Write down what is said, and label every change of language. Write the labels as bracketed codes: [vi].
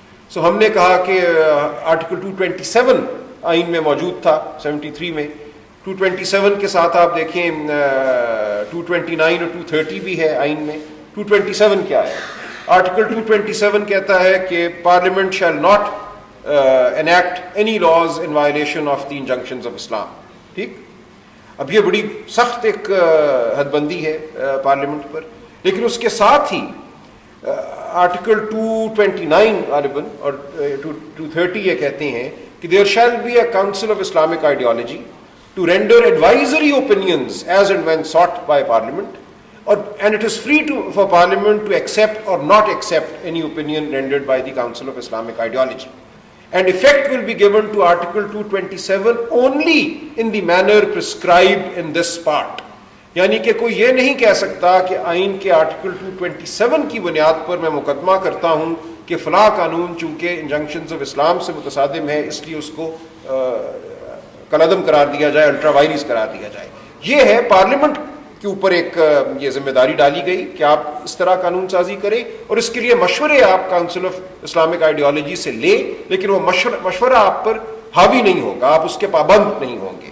[ur] سو ہم نے کہا کہ آرٹیکل 227 آئین میں موجود تھا 73 میں. 227 کے ساتھ آپ دیکھیں 229 اور 230 بھی ہے آئین میں. 227 کیا ہے؟ آرٹیکل 227 کہتا ہے کہ parliament [en] Shall not enact any laws in violation of the injunctions of Islam. [ur] ٹھیک. اب یہ بڑی سخت ایک حد بندی ہے پارلیمنٹ پر, لیکن اس کے ساتھ ہی آرٹیکل 229 غالباً اور 230 یہ کہتے ہیں کہ [en] there shall be a council of Islamic ideology to render advisory opinions as and when sought by Parliament, and it is free for Parliament to accept or not accept any opinion rendered by the Council of Islamic Ideology. And effect will be given to Article 227 only in the manner prescribed in this part. [ur] یعنی کہ کوئی یہ نہیں کہہ سکتا کہ آئین کے آرٹیکل 227 کی بنیاد پر میں مقدمہ کرتا ہوں کہ فلاں قانون چونکہ انجنکشنز آف اسلام سے متصادم ہے اس لیے اس کو کالعدم قرار دیا جائے, الٹرا وائرس قرار دیا جائے. یہ ہے پارلیمنٹ کے اوپر ایک یہ ذمہ داری ڈالی گئی کہ آپ اس طرح قانون سازی کریں, اور اس کے لیے مشورے آپ کاؤنسل آف اسلامک آئیڈیالوجی سے لیں, لیکن وہ مشورہ آپ پر حاوی نہیں ہوگا, آپ اس کے پابند نہیں ہوں گے.